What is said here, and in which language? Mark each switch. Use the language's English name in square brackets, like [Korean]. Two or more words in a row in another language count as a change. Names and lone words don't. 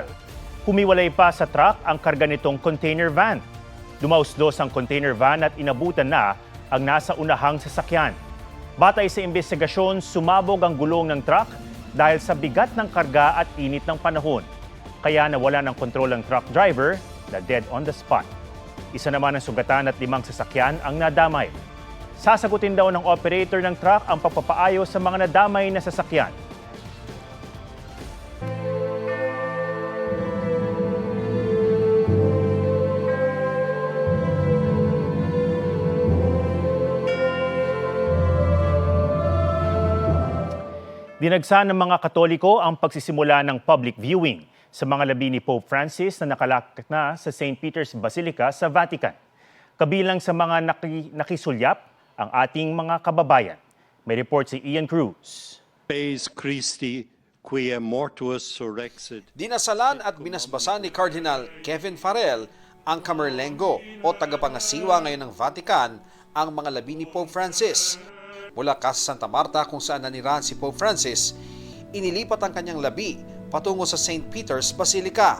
[Filipino] Humiwalay pa sa truck ang karga nitong container van. Dumausdos ang container van at inabutan na ang nasa unahang sasakyan. Batay sa investigasyon, sumabog ang gulong ng truck dahil sa bigat ng karga at init ng panahon. Kaya nawala ng kontrol ang [English] truck driver [Filipino] na [English] dead on the spot. [Filipino] Isa naman ang sugatan at 5 sasakyan ang nadamay. Sasagutin daw ng operator ng truck ang pagpapaayos sa mga nadamay na sasakyan. Dinagsa ng mga Katoliko ang pagsisimula ng [English] public viewing [Filipino] sa mga labi ni Pope Francis na nakalakip na sa St. Peter's Basilica sa Vatican. Kabilang sa mga nakisulyap ang ating mga kababayan. May report si Ian Cruz. [Latin] Pes Christi, quia mortuus surrexit. [Filipino] Dinasalan at binasbasan ni Cardinal Kevin Farrell ang Camerlengo o tagapangasiwa ngayon ng Vatican ang mga labi ni Pope Francis. Mula Casa Santa Marta kung saan nanirahan si Pope Francis, inilipat ang kanyang labi patungo sa St. Peter's Basilica.